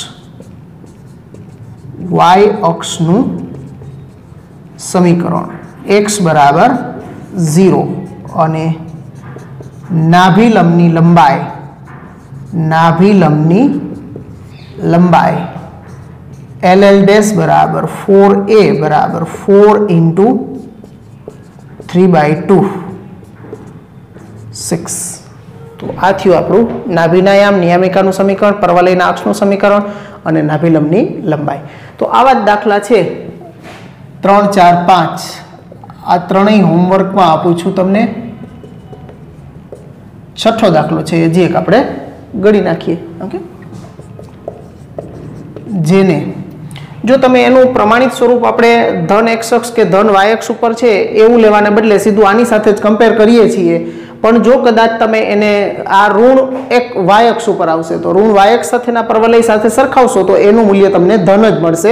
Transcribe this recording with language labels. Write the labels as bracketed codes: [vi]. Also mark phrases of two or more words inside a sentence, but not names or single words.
[gu] y અક્ષનું સમીકરણ x બરાબર 0 અને નાભિલંબની લંબાઈ LL' બરાબર 4a બરાબર 4 × 3/2 6। તો આ થયું આપણું નાભિનાયામ નિયામિકાનું સમીકરણ પરવલયના અક્ષનું સમીકરણ અને નાભિલંબની લંબાઈ। તો આવા દાખલા છે 3 4 5 આ ત્રણેય હોમવર્ક માં आपું છું તમને છઠ્ઠો દાખલો છે હજી એક આપણે ગણી નાખીએ. ઓકે, જેને જો તમે એનું પ્રમાણિત સ્વરૂપ આપણે ધન x અક્ષ કે ધન y અક્ષ ઉપર છે એવું લેવાને બદલે સીધું આની સાથે જ કમ્પેર કરીએ છીએ, પણ જો કદાચ તમે એને આ ઋણ એક y અક્ષ ઉપર આવશે તો ઋણ y અક્ષ સાથેના પરવલય સાથે સરખાવશો તો એનું મૂલ્ય તમને ધન જ મળશે.